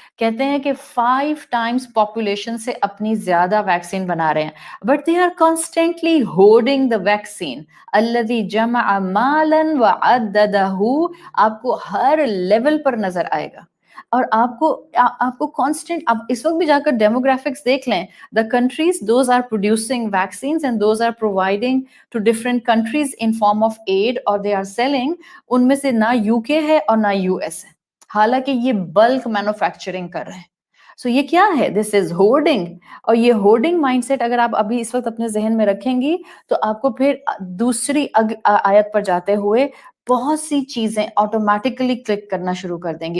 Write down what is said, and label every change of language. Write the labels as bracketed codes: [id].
[ur] کہتے ہیں کہ 5 ٹائمز پاپولیشن سے اپنی زیادہ ویکسین بنا رہے ہیں، [en] But they are constantly holding the vaccine. [ar] الذی جمع مالا وعددہ [ur] آپ کو ہر لیول پر نظر آئے گا. اور آپ کو کانسٹنٹ، آپ اس وقت بھی جا کر ڈیموگرافکس دیکھ لیں. [en] The countries, those are producing vaccines and those are providing to different countries in form of aid or they are selling. [ur] ان میں سے نہ یو کے ہے اور نہ یو ایس ہے، حالانکہ یہ بلک مینوفیکچرنگ کر رہے ہیں. سو یہ کیا ہے؟ [en] This is hoarding. [ur] اور یہ ہورڈنگ مائنڈ سیٹ اگر آپ ابھی اس وقت اپنے ذہن میں رکھیں گی تو آپ کو پھر دوسری آیت پر جاتے ہوئے بہت سی چیزیں آٹومیٹکلی کلک کرنا شروع کر دیں گی.